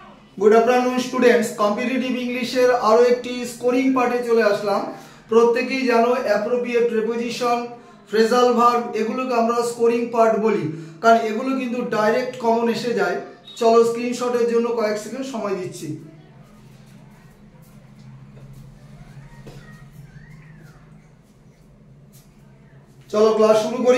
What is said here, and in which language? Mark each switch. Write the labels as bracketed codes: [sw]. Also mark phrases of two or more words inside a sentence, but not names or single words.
[en] Good afternoon students. competitive English [bn] আরো একটি [en] scoring part [bn] চলে আসলাম। প্রত্যেকেই জানো [en] appropriate preposition, phrasal verb [bn] এগুলোকে আমরা [en] scoring part [bn] বলি, কারণ এগুলো কিন্তু [en] direct common [bn] এসে যায়। চলো স্ক্রিনশটের জন্য কয়েক সেকেন্ড সময় দিচ্ছি। চলো ক্লাস শুরু করি।